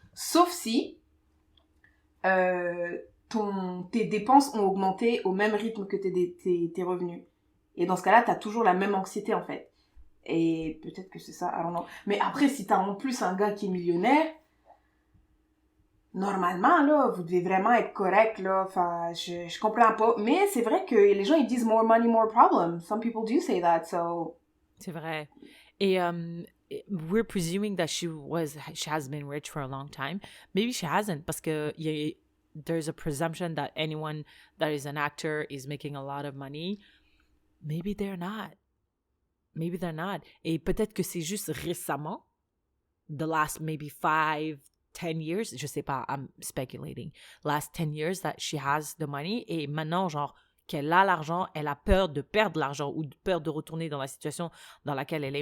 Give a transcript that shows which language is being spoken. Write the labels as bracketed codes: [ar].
[fr] Sauf si tes dépenses ont augmenté au même rythme que tes revenus. Et dans ce cas-là, t'as toujours la même anxiété, en fait. Et peut-être que c'est ça, [en] I don't know. [fr] Mais après, si t'as en plus un gars qui est millionnaire, normalement, là, vous devez vraiment être correct, là. Enfin, je comprends pas. Mais c'est vrai que les gens, ils disent [en] more money, more problem. Some people do say that, so... [fr] C'est vrai. [en] Et we're presuming that she has been rich for a long time. Maybe she hasn't, [fr] parce que [en] there's a presumption that anyone that is an actor is making a lot of money. Maybe they're not. [fr] Et peut-être que c'est juste récemment, [en] the last maybe 5, 10 years, [fr] je sais pas, [en] I'm speculating, last 10 years that she has the money, [fr] et maintenant, genre, qu'elle a l'argent, elle a peur de perdre l'argent ou peur de retourner dans la situation dans laquelle elle est.